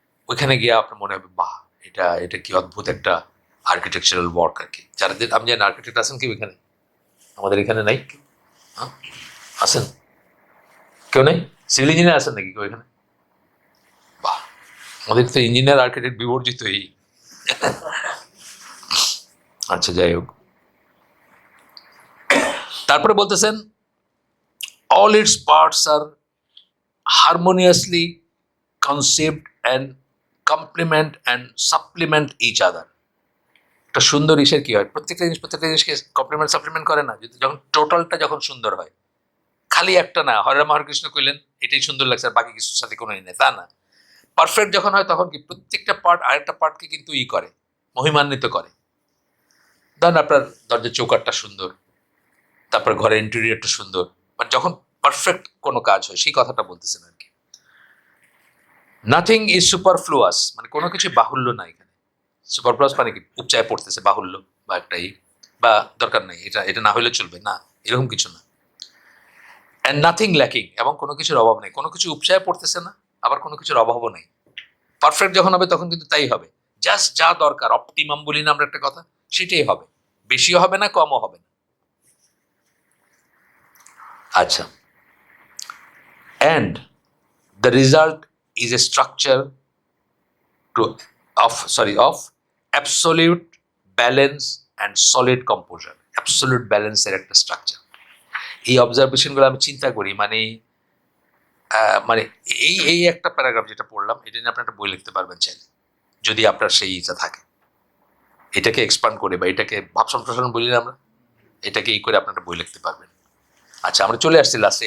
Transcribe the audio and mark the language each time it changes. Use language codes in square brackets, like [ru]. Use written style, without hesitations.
[bn] ওইখানে গিয়ে আপনার মনে হবে বাহ, এটা এটা কি অদ্ভুত একটা আর্কিটেকচারাল ওয়ার্ক আর কি। যারা আমি জানি আর্কিটেক্ট আছেন কি এখানে, আমাদের এখানে নাই, হ্যাঁ আছেন কেউ নেই? সিভিল ইঞ্জিনিয়ার আছেন নাকি কেউ এখানে? বাহ, আমাদের তো ইঞ্জিনিয়ার আর্কিটেক্ট বিবর্জিত এই। আচ্ছা, যাই হোক, তারপরে বলতেছেন [en] all its parts are harmoniously conceived and complement and supplement each other. [bn] একটা সুন্দর ইসের কি হয়, প্রত্যেকটা জিনিসকে কমপ্লিমেন্ট সাপ্লিমেন্ট করে না, যদি যখন টোটালটা যখন সুন্দর হয়, খালি একটা না হরে রাম হরে কৃষ্ণ কইলেন এটাই সুন্দর লাগছে আর বাকি কিছুর সাথে কোনো নেই, তা না। পারফেক্ট যখন হয় তখন কি প্রত্যেকটা পার্ট আরেকটা পার্টকে কিন্তু করে, মহিমান্বিত করে। ধরেন আপনার দরজার চৌকাটটা সুন্দর, তারপর ঘরের ইন্টেরিয়রটা সুন্দর, বাট যখন পারফেক্ট কোনো কাজ হয় সেই কথাটা বলতেছেন আর কি। [en] nothing is superfluous, [bn] মানে কোনো কিছু বাহুল্য না এখানে। সুপারফ্লুয়াস মানে কি উপচায় পড়তেছে, বাহুল্য বা একটাই বা দরকার নেই, এটা এটা না হলে চলবে না, এরকম কিছু না। [en] and nothing lacking, [bn] এবং কোনো কিছুর অভাব নেই, কোনো কিছু উপচায় পড়তেছে না, আবার কোনো কিছুর অভাবও নেই। পারফেক্ট যখন হবে তখন কিন্তু তাই হবে, জাস্ট যা দরকার, অপটিমাম বলি না আমরা একটা কথা, সেটাই হবে, বেশিও হবে না কমও হবে না। আচ্ছা, [en] and the result is a structure of absolute balance and solid composure. Absolute balance [bn] এর একটা স্ট্রাকচার। এই অবজারভেশনগুলো আমি চিন্তা করি, মানে মানে এই একটা প্যারাগ্রাফ যেটা পড়লাম, এটা নিয়ে আপনি একটা বই লিখতে পারবেন চাইলে, যদি আপনার সেই ইচ্ছা থাকে। এটাকে এক্সপান্ড করে বা এটাকে ভাব সম্প্রসারণ বলি না আমরা, এটাকে করে আপনি একটা বই লিখতে পারবেন। আচ্ছা, আমরা চলে আসছি লাস্টে।